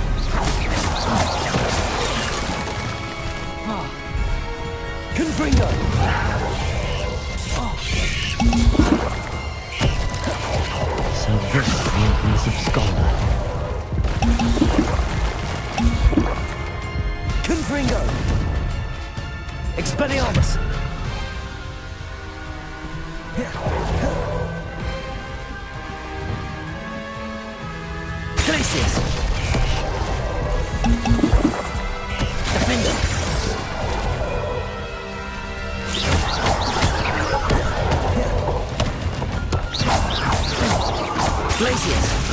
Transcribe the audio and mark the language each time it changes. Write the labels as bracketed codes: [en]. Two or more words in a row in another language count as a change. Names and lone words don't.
[en] Confringo. So this is the infamous Absconder. Confringo. Expelliarmus. Glacius! Defender! Glacius!